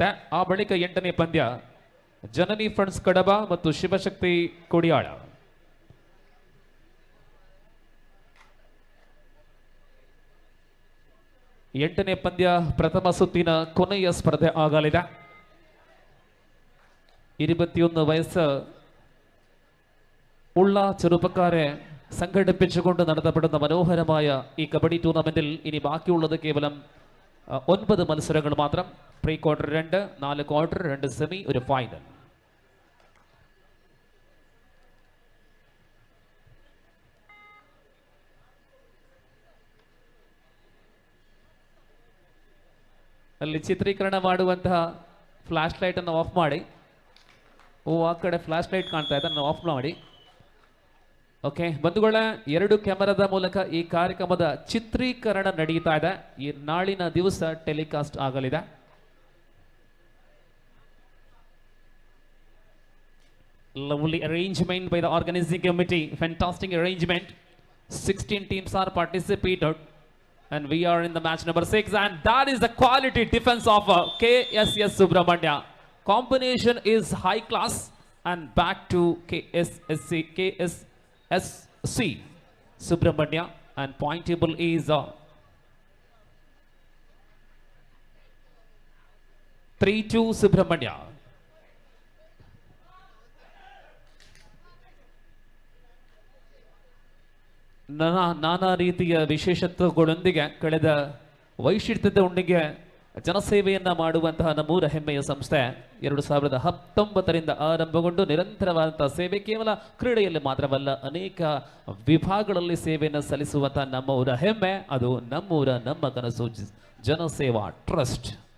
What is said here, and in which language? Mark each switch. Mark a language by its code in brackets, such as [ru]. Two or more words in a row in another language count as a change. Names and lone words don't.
[kn] ಆ ಬಳಿಕ 8ನೇ ಪಂದ್ಯ ಜನನಿ ಫ್ರೆಂಡ್ಸ್ ಕಡಬ ಮತ್ತು ಶಿವಶಕ್ತಿ ಕೊಡಿಯಾಳ. ಎಂಟನೇ ಪಂದ್ಯ ಪ್ರಥಮ ಸುತ್ತಿನ ಕೊನೆಯ ಸ್ಪರ್ಧೆ ಆಗಲಿದೆ. [ml] 21 ವಯಸ್ಸು ഉള്ള ചെറുപ്പക്കാരെ സംഘടിപ്പിച്ചുകൊണ്ട് നടത്തപ്പെടുന്ന മനോഹരമായ ഈ കബഡി ടൂർണമെന്റിൽ ഇനി ബാക്കിയുള്ളത് കേവലം 9 മത്സരങ്ങൾ മാത്രം. [en] pre quarter [ml] 2, 4 ക്വാർട്ടർ, 2 സെമി, ഒരു ഫൈനൽ. [kn] ಅಲ್ಲಿ ಚಿತ್ರೀಕರಣ ಮಾಡುವಂತಹ [en] flash light [kn] ಅನ್ನು ಆಫ್ ಮಾಡಿ. ಆ ಕಡೆ [en] flash light [kn] ಕಾಣ್ತಾ ಇದೆ, ಅದನ್ನು ಆಫ್ ಮಾಡಿ. ಓಕೆ ಬಂಧುಗಳೇ, 2 ಕ್ಯಾಮೆರಾದ ಮೂಲಕ ಈ ಕಾರ್ಯಕ್ರಮದ ಚಿತ್ರೀಕರಣ ನಡೀತಾ ಇದೆ. ಈ ನಾಳಿನ ದಿವಸ ಟೆಲಿಕಾಸ್ಟ್ ಆಗಲಿದೆ. [en] Lovely arrangement by the organizing committee. Fantastic arrangement. 16 teams are participated and we are in the match number 6, and that is the quality defense of KSS Subramanya. Combination is high class, and back to KSC Subramanya, and point table is 3-2 Subramanya. [kn] ನಾನಾ ರೀತಿಯ ವಿಶೇಷತ್ವಗಳೊಂದಿಗೆ ಕಳೆದ ವೈಶಿಷ್ಟ್ಯತೆಯೊಂದಿಗೆ ಜನಸೇವೆಯನ್ನ ಮಾಡುವಂತಹ ನಮ್ಮೂರ ಹೆಮ್ಮೆಯ ಸಂಸ್ಥೆ 2019ರಿಂದ ಆರಂಭಗೊಂಡು ನಿರಂತರವಾದಂತಹ ಸೇವೆ ಕೇವಲ ಕ್ರೀಡೆಯಲ್ಲಿ ಮಾತ್ರವಲ್ಲ, ಅನೇಕ ವಿಭಾಗಗಳಲ್ಲಿ ಸೇವೆಯನ್ನು ಸಲ್ಲಿಸುವಂತಹ ನಮ್ಮೂರ ಹೆಮ್ಮೆ, ಅದು ನಮ್ಮೂರ ನಮ್ಮ ಕನಸು ಜನಸೇವಾ ಟ್ರಸ್ಟ್.